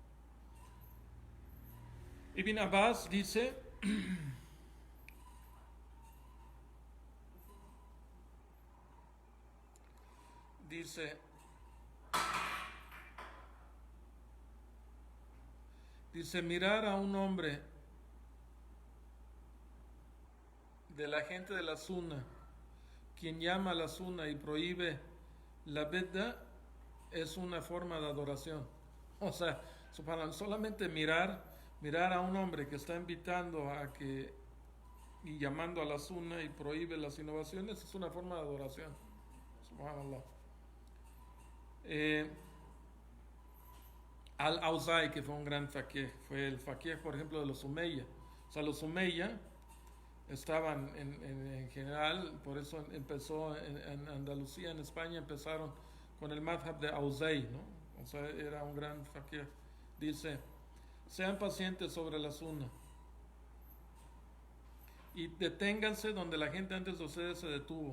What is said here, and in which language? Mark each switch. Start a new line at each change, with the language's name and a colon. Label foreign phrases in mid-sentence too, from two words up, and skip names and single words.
Spanish: Ibn Abbas dice dice mirar a un hombre de la gente de la sunna, quien llama a la sunna y prohíbe la bid'ah, es una forma de adoración. O sea, solamente mirar a un hombre que está invitando a que y llamando a la sunna y prohíbe las innovaciones, es una forma de adoración. Subhanallah. Al-Awza'i, que fue un gran faqih, fue el faqih, por ejemplo, de los Umayya. O sea, los Umayya estaban en general, por eso empezó en Andalucía, en España, empezaron con el madhab de Awza'i, ¿no? O sea, era un gran faqih. Dice: sean pacientes sobre la sunna y deténganse donde la gente antes de ustedes se detuvo.